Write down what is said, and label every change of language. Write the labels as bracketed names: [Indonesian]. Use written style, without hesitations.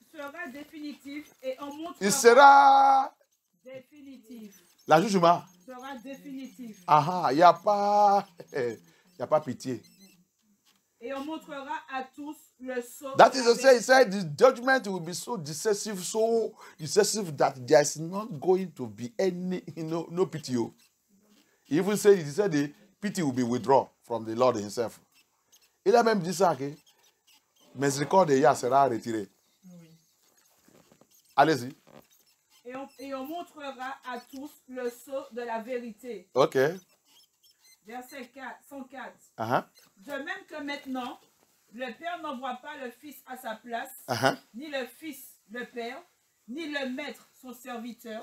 [French] Sera définitif et on montrera. Il sera définitif. La jugement sera définitif. Il n'y a pas pitié. Et on montrera à tous le sceau. [English] That is to say, he said the judgment will be so decisive that there is not going to be any, no pity. He even said, the pity will be withdrawn from the Lord himself. [French] Il a même dit ça, que miséricorde de Yah sera retirée. Oui. Allez-y. Et on montrera à tous le sceau de la vérité. Ok. Verset 104. De même que maintenant, le Père n'envoie pas le Fils à sa place, ni le Fils le Père, ni le Maître son serviteur.